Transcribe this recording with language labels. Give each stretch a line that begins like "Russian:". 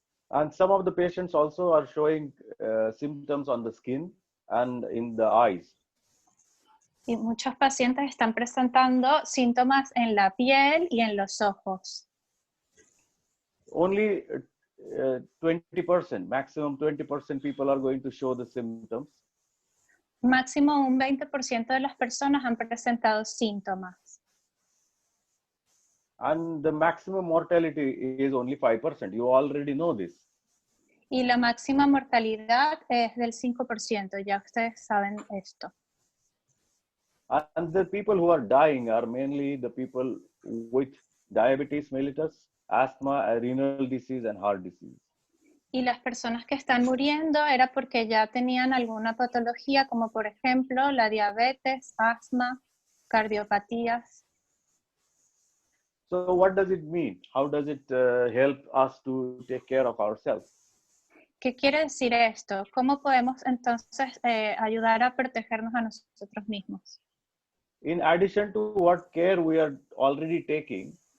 English: And some of the patients also are showing symptoms on the skin and in the eyes.
Spanish: Y muchos pacientes están presentando síntomas en la piel y en los ojos.
English: Only 20%, maximum 20% people are going to show the symptoms.
Spanish: Máximo un 20% de las personas han presentado síntomas.
English: And the maximum mortality is only 5%. You already know this.
Spanish: Y la máxima mortalidad es del 5%, ya ustedes saben esto.
English: And the people who are dying are mainly the people with diabetes mellitus, asthma, renal disease, and heart disease.
Spanish: Y las personas que están muriendo era porque ya tenían alguna patología, como por ejemplo la diabetes, asma, cardiopatías.
English: So what does it mean? How does it help us to take care of ourselves?
Spanish: ¿Qué quiere decir esto? ¿Cómo podemos entonces ayudar a protegernos a nosotros mismos?
English: In addition to what care we are already taking,